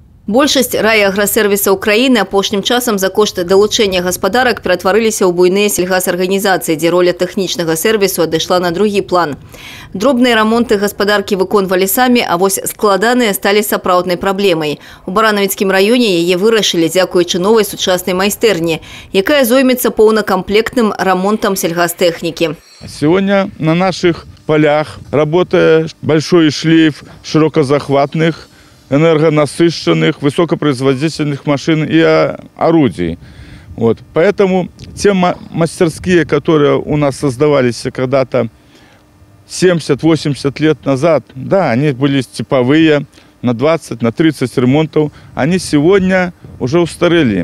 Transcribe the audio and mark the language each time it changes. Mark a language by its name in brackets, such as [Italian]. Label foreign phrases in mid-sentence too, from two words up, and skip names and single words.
[Belarusian] Большасць райаграсервісаў краіны апошнім часам за кошт далучэння гаспадарак ператварыліся ў буйныя сельгасарганізацыі, дзе роля тэхнічнага сервісу адышла на другі план. Дробныя рамонты гаспадаркі выконвалі самі, а вось складаныя сталі сапраўднай праблемай. У Баранавіцкім раёне яе вырашылі дзякуючы новай сучаснай майстэрні, якая зоймецца поўнакамплектным рамонтам сельгастэхнікі. [Russian] Сегодня на наших полях работает большой шлейф широкозахватных, энергонасыщенных, высокопроизводительных машин и орудий. Поэтому те мастерские, которые у нас создавались когда-то 70-80 лет назад, да, они были типовые, на 20, на 30 ремонтов, они сегодня уже устарели.